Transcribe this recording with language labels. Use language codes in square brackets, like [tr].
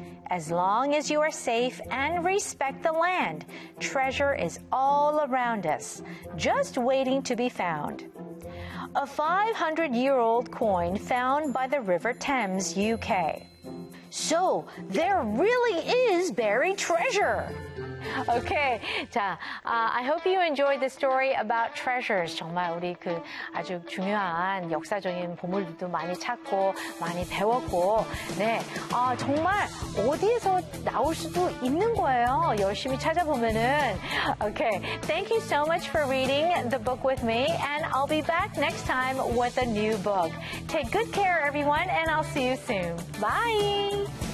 [en] As long as you are safe and respect the land, treasure is all around us, just waiting to be found. A 500-year-old coin found by the River Thames, UK. So, there really is buried treasure! Okay, 자, I hope you enjoyed the story about treasures. [ko] 정말 우리 그 아주 중요한 역사적인 보물들도 많이 찾고 많이 배웠고, 네, 정말 어디에서 나올 수도 있는 거예요. 열심히 찾아보면은. [en] Okay, thank you so much for reading the book with me, and I'll be back next time with a new book. Take good care, everyone, and I'll see you soon. Bye!